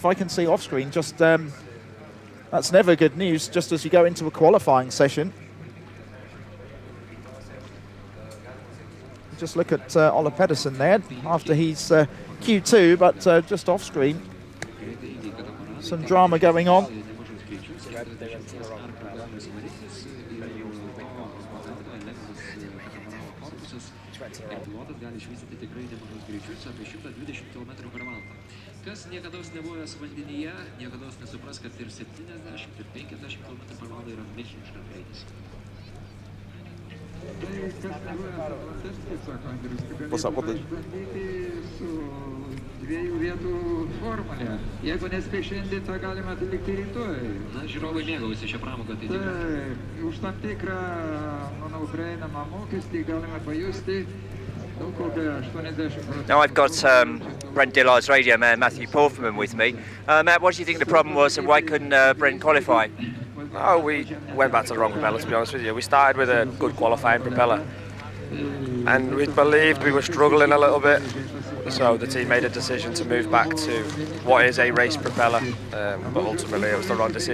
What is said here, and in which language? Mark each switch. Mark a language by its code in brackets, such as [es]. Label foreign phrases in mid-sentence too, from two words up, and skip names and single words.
[en] I can see off screen just... that's never good news, just as you go into a qualifying session. Just look at Ola Pedersen there, after he's Q2, but just off screen. Some drama going on. [lt] Kas niekados nebuvęs vandenyje, niekados nesupras, kad ir 70, ir 50 km/h yra milžiniškas greitis. [en] What's up with the... [lt] Dviejų vietų formulė. Jeigu nespėj šiandien, tą galima atlikti rytoj. Na, žiūrovai mėgaujasi šią pramogą, tai tikrai. Taip, už tam tikrą, manau, prieinamą mokestį galime pajusti. [en] Now I've got Brent Dillard's radio man Matthew Porfman with me. Matt, what do you think the problem was and why couldn't Brent qualify? Oh, we went back to the wrong propeller, to be honest with you. We started with a good qualifying propeller and we believed we were struggling a little bit, so the team made a decision to move back to what is a race propeller, but ultimately it was the wrong decision.